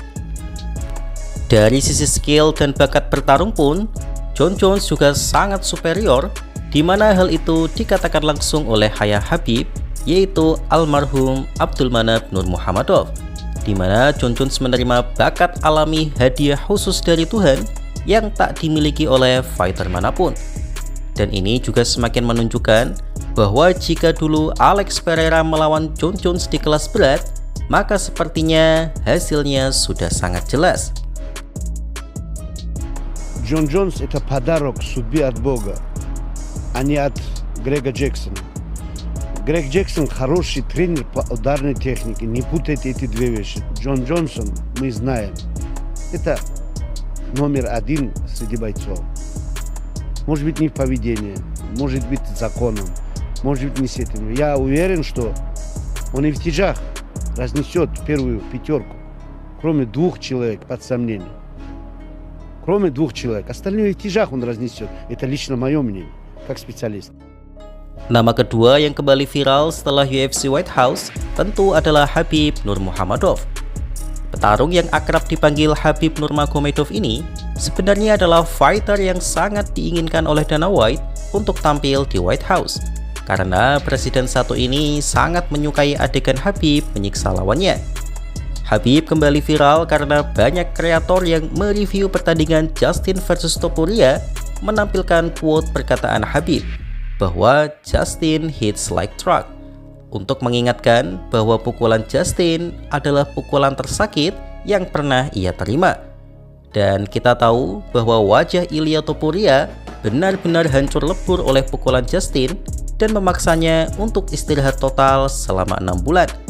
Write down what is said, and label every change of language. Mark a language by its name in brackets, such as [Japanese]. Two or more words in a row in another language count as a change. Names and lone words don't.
[Indonesian] Dari sisi skill dan bakat bertarung pun, Jon Jones juga sangat superior, di mana hal itu dikatakan langsung oleh ayah Khabib, yaitu almarhum Abdulmanap Nurmagomedov, di mana Jon Jones menerima bakat alami hadiah khusus dari Tuhan yang tak dimiliki oleh fighter manapun. Dan ini juga semakin menunjukkan bahwa jika dulu Alex Pereira melawan Jon Jones di kelas berat, maka sepertinya hasilnya sudah sangat jelas. [Russian] Джон Джонс – это подарок судьбе от Бога, а не от Грега Джексона. Грег Джексон хороший тренер по ударной технике, не путайте эти две вещи. Джон Джонсон, мы знаем, это номер один среди бойцов. Может быть, не в поведении, может быть, законом, может быть, не с этим. Я уверен, что он и в тяжах разнесет первую пятерку, кроме двух человек под сомнением. Кроме двух человек. Остальные в тяжах он разнесет. Это лично мое мнение, как специалист. [Indonesian] Nama kedua yang kembali viral setelah UFC White House tentu adalah Khabib Nurmagomedov. Petarung yang akrab dipanggil Khabib Nurmagomedov ini sebenarnya adalah fighter yang sangat diinginkan oleh Dana White untuk tampil di White House, karena presiden satu ini sangat menyukai adegan Khabib menyiksa lawannya. Khabib kembali viral karena banyak kreator yang mereview pertandingan Justin versus Topuria menampilkan quote perkataan Khabib bahwa Justin [English] hits like truck, [Indonesian] untuk mengingatkan bahwa pukulan Justin adalah pukulan tersakit yang pernah ia terima. Dan kita tahu bahwa wajah Ilia Topuria benar-benar hancur lebur oleh pukulan Justin dan memaksanya untuk istirahat total selama 6 bulan.